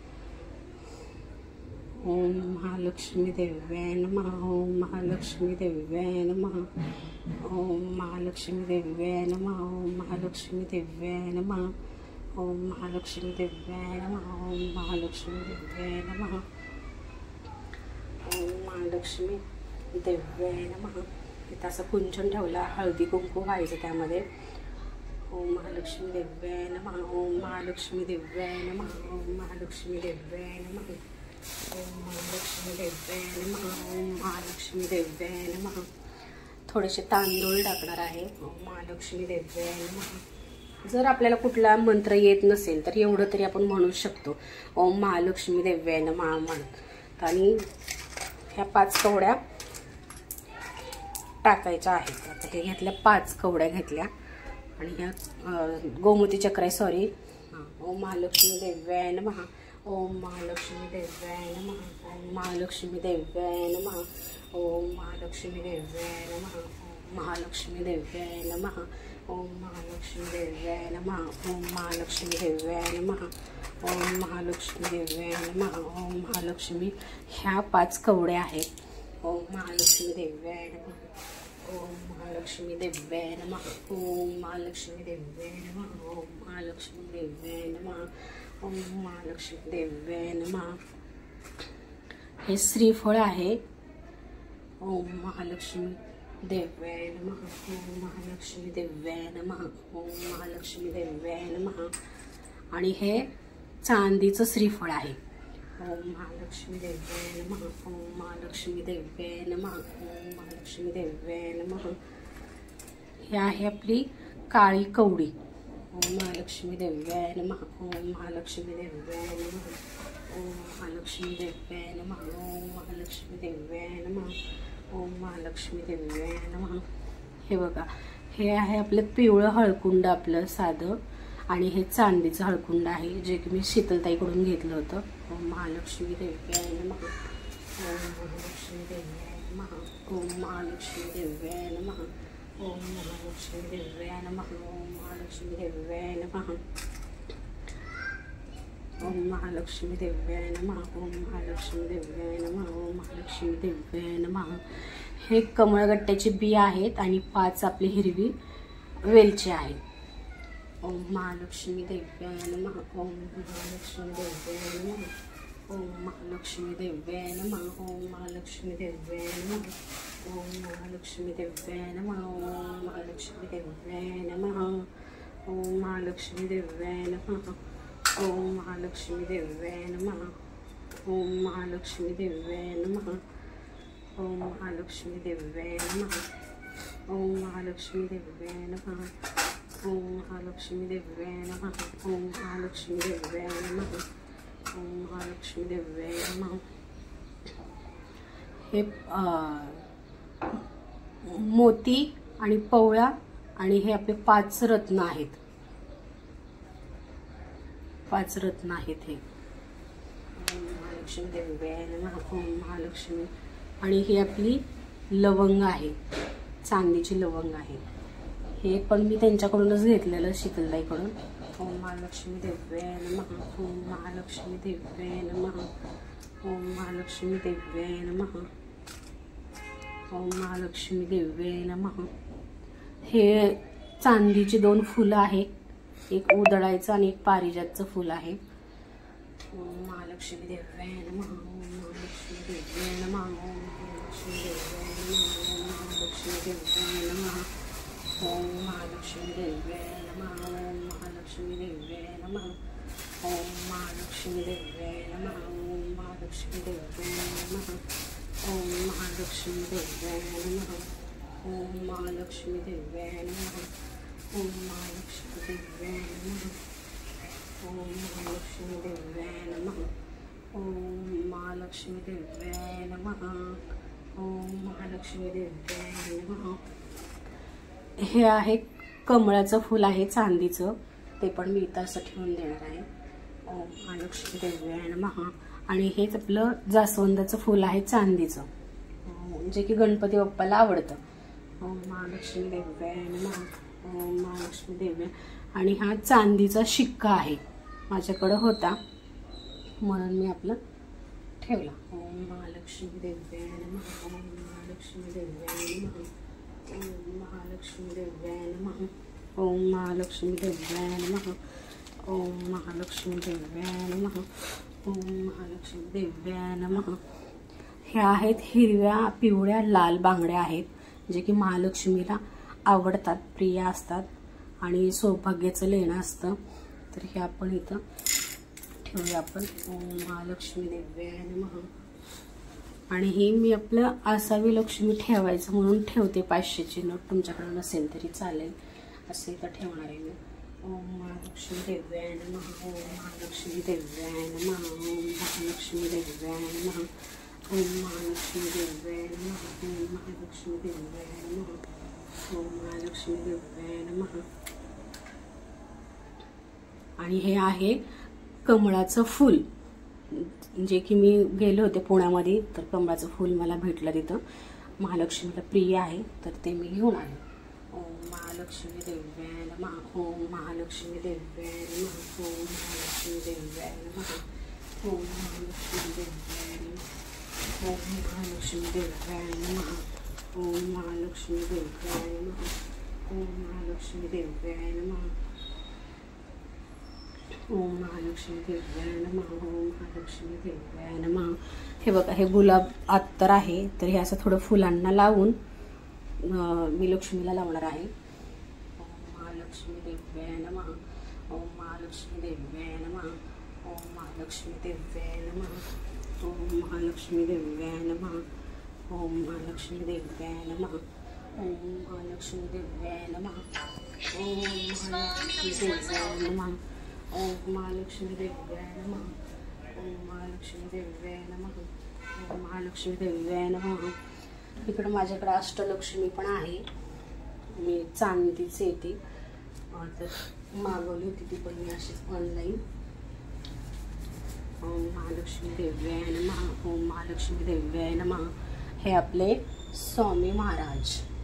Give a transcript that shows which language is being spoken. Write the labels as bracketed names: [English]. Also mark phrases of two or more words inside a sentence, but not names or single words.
[Sanskrit] ओम महालक्ष्मी देव्याय नमः, ओम महालक्ष्मी देव्याय नमः, ओम महालक्ष्मी देव्याय नमः, ओम महालक्ष्मी देव्याय नमः, ओम महालक्ष्मी देव्याय नमः, ओम महालक्ष्मी देव्याय नमः, ओम महालक्ष्मी देव्याय नमः। [Marathi] इथं असं कुंचन ठेवला, हळदी कुंकू व्हायचं त्यामध्ये। [Sanskrit] ओम महालक्ष्मी देव्याय नमः, ओम महालक्ष्मी देव्याय नमः, ओम महालक्ष्मी देव्याय नमः, ओम महालक्ष्मी देव्याय नमः, ओम महालक्ष्मी देव्याय नमः। [Marathi] थोडेसे तांदूळ टाकणार आहे। [Sanskrit] ओम महालक्ष्मी देव्याय नमः। [Marathi] जर आपल्याला कुठला मंत्र येत नसेल तर एवढं तरी आपण म्हणू शकतो, [Sanskrit] ओम महालक्ष्मी देव्याय नमः म्हणत। [Marathi] आणि ह्या 5 कवड्या टाकायच्या आहेत। आता हे घेतल्या, 5 कवड्या घेतल्या आणि ह्या गोमती चक्र आहे, सॉरी। [Sanskrit] ओम महालक्ष्मी देव्याय नमः, ओम महालक्ष्मी देव्याय नमः, ओम महालक्ष्मी देव्याय नमः, ओम महालक्ष्मी देव्याय नमः, ओम महालक्ष्मी देव्याय नमः, ओम महालक्ष्मी देव्याय नमः, ओम महालक्ष्मी देव्याय नमः, ओम महालक्ष्मी देव्याय नमः, ओम महालक्ष्मी। [Marathi] ह्या 5 कवड्या आहेत। [Sanskrit] ओम महालक्ष्मी देव्याय नमः, ओम महालक्ष्मी देव्याय नमः, ओम महालक्ष्मी देव्याय नमः, ओम महालक्ष्मी देव्याय नमः। ओम महालक्ष्मी देव्याय नमः. [Marathi] हे श्रीफळ आहे. [Sanskrit] ओम महालक्ष्मी देव्याय नमः. ओम महालक्ष्मी देव्याय नमः. ओम महालक्ष्मी देव्याय नमः. [Marathi] आणि हे चांदीचं श्रीफळ आहे. [Sanskrit] ओम महालक्ष्मी देव्याय नमः. ओम महालक्ष्मी देव्याय नमः. ओम महालक्ष्मी देव्याय नमः. [Marathi] ही आहे आपली काळी कवडी. [Sanskrit] ओम महालक्ष्मी देव्याय नमः. ओम महालक्ष्मी देव्याय नमः. ओम महालक्ष्मी देव्याय नमः. ओम महालक्ष्मी देव्याय नमः. ओम महालक्ष्मी देव्याय नमः. [Marathi] हे बघा, हे आहे आपलं पिवळं हळकुंड, आपलं साधं. आणि हे चांदीचं हळकुंड आहे, जे की मी शीतलताईकडून घेतलं होतं. [Sanskrit] ओम महालक्ष्मी देव्याय नमः. ओम महालक्ष्मी देव्याय नमः. ओम महालक्ष्मी देव्याय नमः. ओम महालक्ष्मी देव्याय नमः. ओम महालक्ष्मी देव्याय नमः. ओम महालक्ष्मी देव्याय नमः. ओम महालक्ष्मी देव्याय नमः. ओम महालक्ष्मी देव्याय नमः. [Marathi] हे कमळगट्ट्याची बी आहेत आणि 5 आपली हिरवी वेलची आहे. [Sanskrit] ओम महालक्ष्मी देव्याय नमः. ओम महालक्ष्मी देव्याय नमः. ओम महालक्ष्मी देव्याय नमः. ओम महालक्ष्मी देव्याय नमः. ओम महालक्ष्मी देव्याय नमः. ओम महालक्ष्मी देव्याय नमः. ओम महालक्ष्मी देव्याय नमः. ओम महालक्ष्मी देव्याय नमः. ओम महालक्ष्मी देव्याय नमः. ओम महालक्ष्मी देव्याय नमः. ओम महालक्ष्मी देव्याय नमः. ओम महालक्ष्मी देव्याय नमः. ओम महालक्ष्मी देव्याय नमः. ओम महालक्ष्मी देव्याय नमः. [Marathi] हे मोती आणि पवळा आणि हे आपले 5 रत्न आहेत. 5 रत्न आहेत हे. [Sanskrit] ओम महालक्ष्मी देव्याय नमः. ओम महालक्ष्मी. [Marathi] आणि ही आपली लवंग आहे, चांदीची लवंग आहे. हे पण मी त्यांच्याकडूनच घेतलेलं, शीतलताईकडून. [Sanskrit] ओम महालक्ष्मी देव्याय नमः. ओम महालक्ष्मी देव्याय नमः. ओम महालक्ष्मी देव्याय नमः. ओम महालक्ष्मी देव्याय नमः. [Marathi] हे चांदीची 2 फुलं आहेत, एक उधळायचं आणि एक पारिजातचं फुल आहे. [Sanskrit] ओम महालक्ष्मी देव्याय नमः. ओम महालक्ष्मी देव्याय नमः. ओम महालक्ष्मी देव्याय नमः. ओम महालक्ष्मी देव्याय नमः. ओम महालक्ष्मी देव्याय नमः. ओम महालक्ष्मी देव्याय नमः. ओम महालक्ष्मी देव्याय नमः. ओम महालक्ष्मी देव्याय नमः. ओम महालक्ष्मी देव्याय नमः. ओम महालक्ष्मी देव्याय नमः. ओम महालक्ष्मी देव्याय नमः. ओम महालक्ष्मी देव्याय नमः. ओम महालक्ष्मी देव्याय नमः. ओम महालक्ष्मी देव्याय नमः. [Marathi] हे आहे कमळाचं फूल आहे, चांदीचं. ते पण मी इथं असं ठेवून देणार आहे. [Sanskrit] ओम महालक्ष्मी देव्याय नमः. [Marathi] आणि हेच आपलं जास्वंदाचं फूल आहे, चांदीचं, जे की गणपती बाप्पाला आवडतं. [Sanskrit] ओम महालक्ष्मी देव्याय नमः. ओम महालक्ष्मी देव्याय. [Marathi] आणि हा चांदीचा शिक्का आहे, माझ्याकडं होता म्हणून मी आपलं ठेवला. [Sanskrit] ओम महालक्ष्मी देव्याय नमः. ओम महालक्ष्मी देव्याय नमः. ओम महालक्ष्मी देव्याय नमः. ओम महालक्ष्मी देव्याय नमः. ओम महालक्ष्मी देव्याय नमः. ओम महालक्ष्मी देव्याय नमः. [Marathi] हे आहेत हिरव्या, पिवळ्या, लाल बांगड्या आहेत, जे की महालक्ष्मीला आवडतात, प्रिय असतात आणि सौभाग्याचं लेणं असतं. तर हे आपण इथं ठेवूया आपण. [Sanskrit] ओम महालक्ष्मी देव्याय नमः. [Marathi] आणि ही मी आपलं असावी लक्ष्मी ठेवायचं म्हणून ठेवते. 500ची नोट तुमच्याकडे नसेल तरी चालेल, असं इथं ठेवणार आहे मी. [Sanskrit] ओम महालक्ष्मी देव्याय नमः. ओम महालक्ष्मी देव्याय नमः. ओम महालक्ष्मी देव्याय नमः. ओम महालक्ष्मी देव्याय नमः. ओम महालक्ष्मी देव्याय नमः. ओम महालक्ष्मी देव्याय नमः. [Marathi] आणि हे आहे कमळाचं फूल, जे की मी गेले होते पुण्यामध्ये, तर कमळाचं फूल मला भेटलं तिथं. महालक्ष्मीला प्रिय आहे, तर ते मी घेऊन आले. [Sanskrit] ओम महालक्ष्मी देव्याय नमः. ओम महालक्ष्मी देव्याय नमः. ओम महालक्ष्मी देव्याय नमः. ओम महालक्ष्मी देव्याय नमः. ओम महालक्ष्मी देव्याय नमः. ओम महालक्ष्मी देव्याय नमः. ओम महालक्ष्मी देव्याय नमः. ओम महालक्ष्मी देव्याय नमः. ओम महालक्ष्मी देव्याय नमः. [Marathi] हे बघा, हे गुलाब अत्तर आहे, तर हे असं थोडं फुलांना लावून मी लक्ष्मीला लावणार आहे. [Sanskrit] ओम महालक्ष्मी देव्याय नमः. ओम महालक्ष्मी देव्याय नमः. ओम महालक्ष्मी देव्याय नमः. ओम महालक्ष्मी देव्याय नमः. ओम महालक्ष्मी देव्याय नमः. ओम महालक्ष्मी देव्याय नमः. ओम महालक्ष्मी देव्याय नमः. ओम महालक्ष्मी देव्याय नमः. ओम महालक्ष्मी देव्याय नमः. ओम महालक्ष्मी देव्याय नमः. [Marathi] इकडं माझ्याकडे अष्टलक्ष्मी पण आहे. मी चांदीची ती तर मागवली होती, ती पण मी अशीच ऑनलाईन. [Sanskrit] ओम महालक्ष्मी देव्याय नमः. ओम महालक्ष्मी देव्याय नमः. [Marathi] हे आपले स्वामी महाराज.